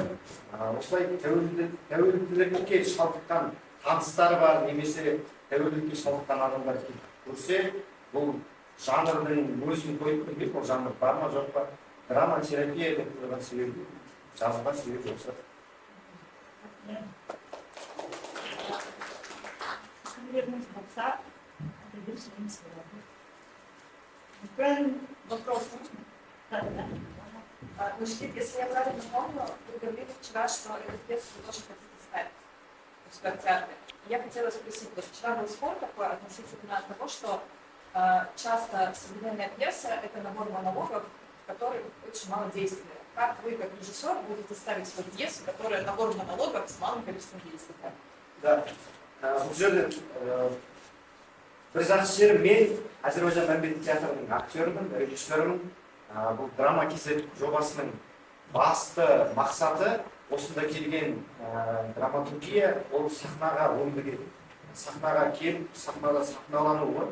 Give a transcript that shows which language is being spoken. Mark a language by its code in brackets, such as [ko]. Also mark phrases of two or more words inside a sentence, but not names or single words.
[kk] Осылай тәуелділікке шалдыққан таныстары бар, немесе тәуелділікке шалдыққан адамдар көрсе, бұл жанрдың өзін қойып көрген, ол жанр бар ма жоқ па? Драма терапия деп тұрған себебі, жазылған себебі осы. Пікірлеріңіз болса, айта беруіңіз болады. [ru] Мүмкін вопрос можно? Значит, если я правильно помню, вы говорили вчера, что эту пьесу вы тоже хотите ставить. пускать театр. Я хотела спросить, вот вчера был спор такой относительно того, что часто современная пьеса – это набор монологов, в которых очень мало действия. Как вы, как режиссер, будете ставить свою пьесу, которая набор монологов с малым количеством действий? Да. [kk] Бұл жерде бір жақсы жері мен Әзербайжан мәмбет театрының актерімін, режиссерімін. Бұл драма KZ жобасының басты мақсаты осында келген драматургия, ол сахнаға өмірге, сахнаға келіп, сахнада сахналану ғой.